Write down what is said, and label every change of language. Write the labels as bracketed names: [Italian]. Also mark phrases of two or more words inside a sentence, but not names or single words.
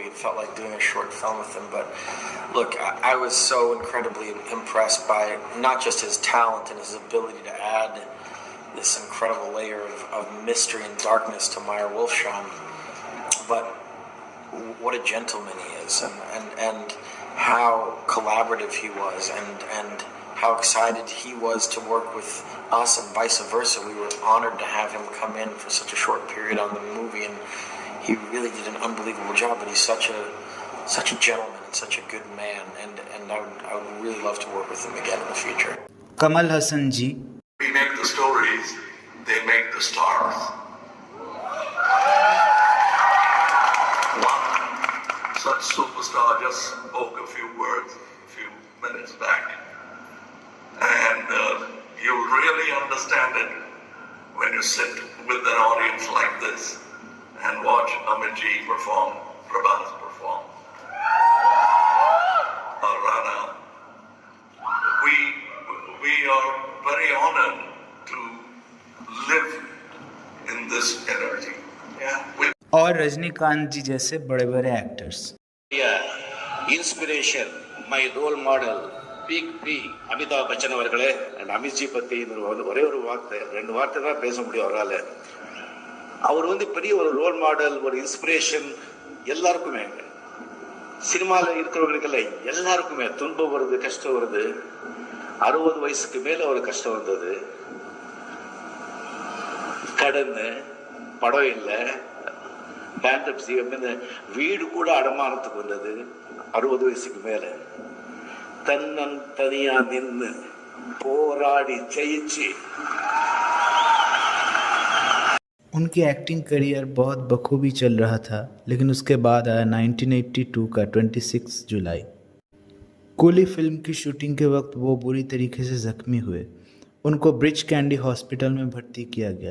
[English] It felt like doing a short film with him. But look, I was so incredibly impressed by not just his talent and his ability to add this incredible layer of mystery and darkness to Meyer Wolfsheim, but what a gentleman he is, and how collaborative he was, and how excited he was to work with us, and vice versa. We were honored to have him come in for such a short period on the movie, and he really did an unbelievable job. But he's such a gentleman and such a good man, and I would really love to work with him again in the future. [Hindi] कमल हसन जी। [English] We make the stories, they make the stars. One such superstar just spoke a few words a few minutes back, and you'll really understand it when you sit with an audience like this and watch Amit ji perform, Prabhas perform, Rana. We are very honored to live in this energy. [Hindi] और रजनीकांत जी जैसे बड़े बड़े एक्टर्स। [English] Inspiration my role model Big B அமிதாப் பச்சன் அவர்களே. [Tamil] அமித்ஜி பத்தி ஒரே ஒரு வார்த்தை, 2 வார்த்தை தான் பேச முடியும் அவரால். அவர் பெரிய ஒரு [English] role model, [Tamil] ஒரு இன்ஸ்பிரேஷன் எல்லாருக்குமே, சினிமாவில் இருக்கிறவங்களுக்கெல்லாம் எல்லாருக்குமே. துன்பம் வருது, கஷ்டம் வருது. 60 வயசுக்கு மேல ஒரு கஷ்டம் வந்தது, கடன், படம் இல்லை, பேண்டப்சி, வீடு கூட அடமானத்துக்கு வந்தது 60 வயசுக்கு மேல. தனியா நின்று போராடி ஜெயிச்சு। [Hindi] उनकी एक्टिंग करियर बहुत बखूबी चल रहा था, लेकिन उसके बाद आया 1982 का 26 जुलाई। कूली फिल्म की शूटिंग के वक्त वो बुरी तरीके से जख्मी हुए। उनको ब्रिज कैंडी हॉस्पिटल में भर्ती किया गया।